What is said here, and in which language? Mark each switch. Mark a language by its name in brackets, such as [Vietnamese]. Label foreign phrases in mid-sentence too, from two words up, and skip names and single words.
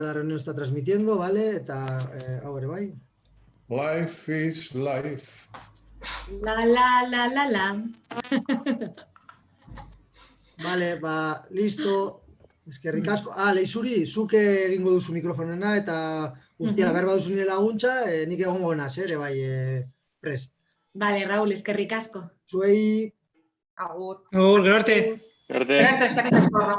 [Spanish] La reunión está transmitiendo, ¿vale? [Basque] Eta, ahora bai. [English] Life is life. La. [Spanish] Vale, ba, listo. [Basque] Eskerrik asko. Leizuri, zuke egingo duzu mikrofonena eta guztia behar baduzu nire laguntza, nik egongo naz, ere bai, prest. Vale, Raúl, eskerrik asko. Zuei... Agur. Agur, gero arte. Gerarte, eskerrik asko.